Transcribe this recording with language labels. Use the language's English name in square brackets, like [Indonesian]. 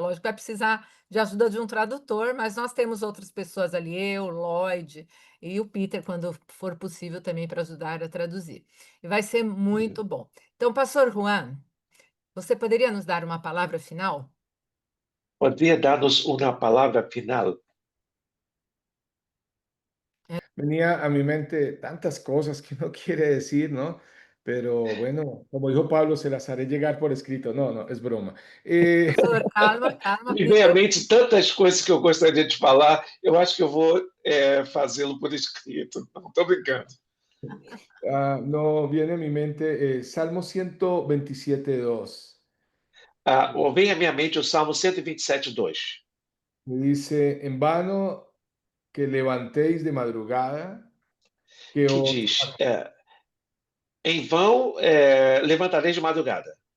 [Portuguese] Lógico que vai precisar de ajuda de um tradutor, mas nós temos outras pessoas ali, eu, Lloyd e o Peter, quando for possível também para ajudar a traduzir. E vai ser muito bom. Então, pastor Juan, você poderia nos dar uma palavra final? Poderia dar-nos uma palavra final? [Spanish] Venía a mi mente tantas cosas que no quiere decir, ¿no? Pero bueno, como dijo Pablo, se las haré llegar por escrito. No, no, es broma. [Portuguese] Pastor, calma, calma, Me vem à Peter. mente tantas coisas que eu gostaria de falar, eu acho que eu vou fazê-lo por escrito. Não, estou brincando. [Spanish] No, viene a mi mente Salmo 127:2. [Portuguese] Ou vem à minha mente o Salmo 127:2, [Spanish] Me dice, en vano que levantéis de madrugada, que [Portuguese] que os, diz: em vão levantareis de madrugada,